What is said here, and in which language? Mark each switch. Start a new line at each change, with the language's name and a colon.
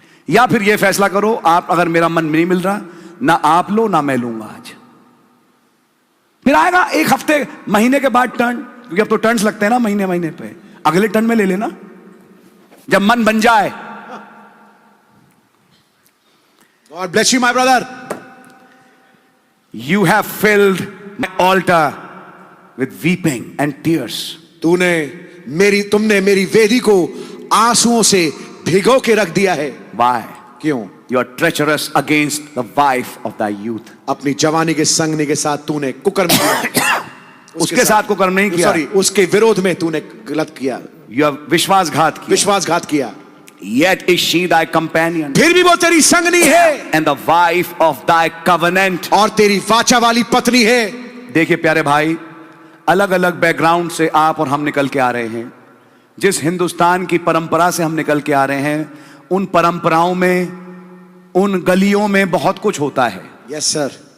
Hindi: या फिर यह फैसला करो, आप अगर मेरा मन नहीं मिल रहा, ना आप लो ना मैं लूंगा आज। फिर आएगा एक हफ्ते महीने के बाद टर्न, क्योंकि अब तो टर्न्स लगते हैं ना महीने महीने पे, अगले टर्न में ले लेना जब मन बन जाए।
English: God bless you, my brother. You have filled my altar with weeping and tears.
Hindi: तुमने मेरी वेदी को आंसुओं से भिगो के रख दिया है।
English: Why?
Hindi: क्यों?
English: You are treacherous against the wife of thy youth.
Hindi: अपनी जवानी के संगनी के साथ तूने कुकर्म किया। उसके साथ कुकर्म नहीं किया, सॉरी, उसके विरोध में तूने गलत किया।
English: You have
Hindi: विश्वासघात किया। विश्वासघात किया।
English: Yet is she thy companion,
Hindi: फिर भी वो तेरी संगनी है,
English: and the wife of thy covenant.
Hindi: और तेरी वाचा वाली पत्नी है। देखिए प्यारे भाई, अलग अलग बैकग्राउंड से आप और हम निकल के आ रहे हैं। जिस हिंदुस्तान की परंपरा से हम निकल के आ रहे हैं, उन परंपराओं में, उन गलियों में बहुत कुछ होता है। Yes sir.